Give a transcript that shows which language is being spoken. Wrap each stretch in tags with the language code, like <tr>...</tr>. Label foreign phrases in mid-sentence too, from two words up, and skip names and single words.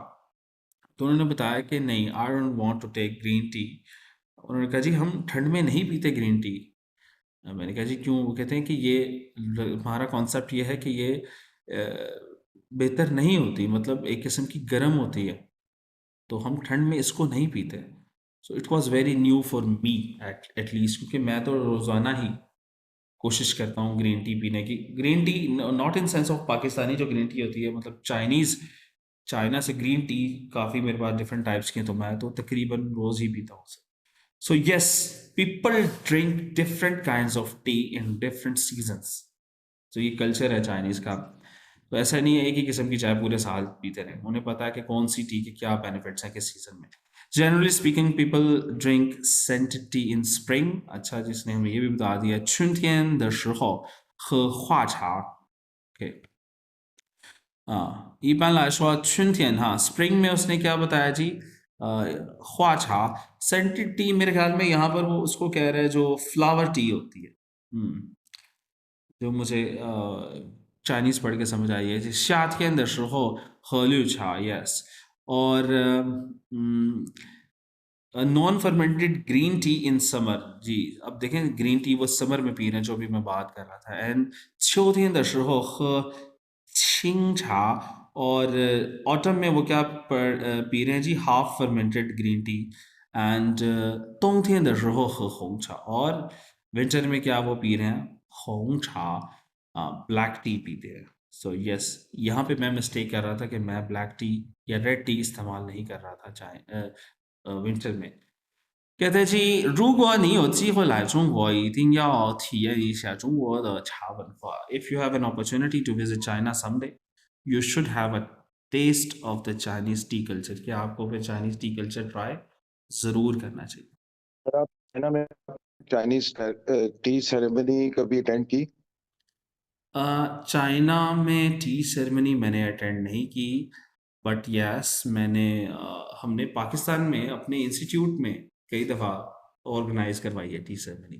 <hi>तो उन्होंने बताया कि नहीं,</hi> <en>I don't want to take green tea.</en> <hi>उन्होंने कहा जी हम ठंड में नहीं पीते</hi> <en>green tea.</en> <hi>मैंने कहा जी क्यों? वो कहते हैं कि ये हमारा कॉन्सेप्ट ये है कि ये बेहतर नहीं होती, मतलब एक किस्म की गर्म होती है, तो हम ठंड में इसको नहीं पीते।</hi> <en>so it was very new for me at least,</en> <hi>क्योंकि मैं तो रोज़ाना ही कोशिश करता हूँ</hi> <en>green tea</en> <hi>पीने की।</hi> <en>green tea not in sense of Pakistani</en> <hi>जो</hi> <en>green tea</en> <hi>होती है, मतलब चाइना से</hi> <en>green tea</en> <hi>काफ़ी मेरे पास</hi> <en>different types</en> <hi>की हैं, तो मैं तो तकरीबन रोज़ ही पीता हूँ उसे।</hi> <en>so yes, people drink different kinds of tea in different seasons.</en> <hi>तो ये कल्चर है चाइनीज़ का। तो ऐसा नहीं है एक ही किस्म की चाय पूरे साल पीते रहें, उन्हें पता है कि कौन सी टी के क्या बेनिफिट्स हैं किस सीजन में।</hi> <en>generally speaking people drink scented tea in spring.</en> <hi>अच्छा, जिसने हमें ये भी बता दिया,</hi> <zh>春天的时候喝花茶。ओके, 一般来说春天哈</zh> <hi>स्प्रिंग में उसने क्या बताया जी,</hi> <zh>花茶</zh> <en>scented tea.</en> <hi>मेरे ख्याल में यहाँ पर वो उसको कह रहे हैं जो</hi> <en>flower tea</en> <hi>होती है, जो मुझे चाइनीज़ पढ़ के समझ आई है जी,</hi> <zh>夏天的时候喝绿茶 यस।</zh> <en>और non fermented green tea in summer जी।</en> <hi>अब देखें</hi> <en>green tea</en> <hi>वो समर में पी रहे हैं जो भी मैं बात कर रहा था।</hi> <zh>एंड 秋天的时候喝清茶,</zh> <hi>और ऑटम में वो क्या पी रहे हैं जी,</hi> <en>half fermented green tea.</en> <zh>एंड 冬天的时候喝红茶,</zh> <hi>और विंटर में क्या वो पी रहे हैं,</hi> <zh>红茶,</zh> <en>black tea</en> <hi>पीते हैं।</hi> <en>so yes,</en> <hi>यहाँ पे मैं मिस्टेक कर रहा था कि मैं</hi> <en>black tea</en> <hi>या</hi> <en>red tea</en> <hi>इस्तेमाल नहीं कर रहा था चाहे विंटर में। कहते हैं जी,</hi> <zh>如果你有机会来中国，一定要体验一下中国的茶文化。</zh> <en>If you have an opportunity to visit China someday, you should have a taste of the Chinese tea culture।</en> <hi>कि आपको फिर</hi> <en>Chinese tea culture try</en> <hi>ज़रूर करना चाहिए। सर, आप चाइना में</hi> <en>Chinese tea ceremony</en> <hi>कभी अटेंड की? चाइना में</hi> <en>tea ceremony</en> <hi>मैंने अटेंड नहीं की,</hi> <en>but yes</en> <hi>हमने पाकिस्तान में अपने इंस्टीट्यूट में कई दफ़ा ऑर्गेनाइज करवाई है</hi> <en>tea ceremony.</en>